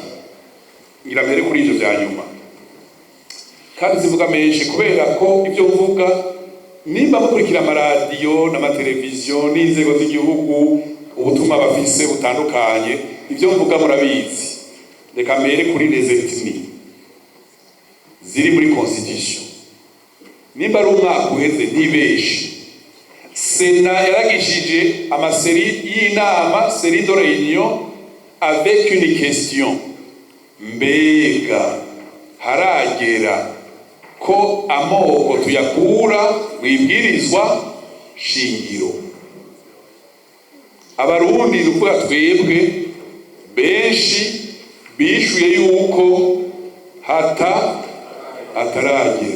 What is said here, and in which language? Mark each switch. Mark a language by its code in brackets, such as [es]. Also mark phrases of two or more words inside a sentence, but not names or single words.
[rn] Ngira mbere kuri ivyo bya nyuma, kandi zivuga menshi kubera ko ibyo mvuga nimba mukurikira amaradiyo n'amateleviziyo n'inzego z'igihugu, ubutumwa bafise butandukanye, ibyo mvuga murabizi. Reka mbere kuri [fr] les ethnies [rn] ziri muri constitution. Nimba ari umwaka uheze ntibeshi, Sena yaragishije amaseri y'inama, [fr] série de réunion avec une question: [rn] mbega haragera ko amoko tuyakura mwibwirizwa shingiro? Abarundi nukuvuga twebwe benshi bishuye yuko hataragera.